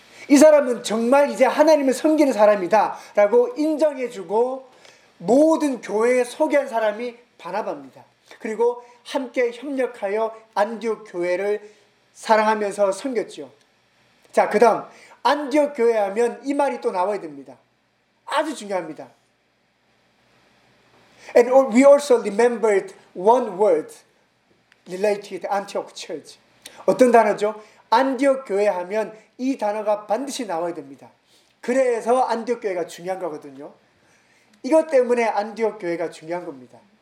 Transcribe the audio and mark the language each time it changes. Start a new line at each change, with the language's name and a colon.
Korean: 이 사람은 정말 이제 하나님을 섬기는 사람이다 라고 인정해주고 모든 교회에 소개한 사람이 바나바입니다. 그리고 함께 협력하여 안디옥 교회를 사랑하면서 섬겼죠. 자, 그 다음 안디옥 교회 하면 이 말이 또 나와야 됩니다. 아주 중요합니다.
English: And we also remembered one word related to Antioch Church.
Korean: 어떤 단어죠? 안디옥 교회 하면 이 단어가 반드시 나와야 됩니다. 그래서 안디옥 교회가 중요한 거거든요. 이것 때문에 안디옥 교회가 중요한 겁니다.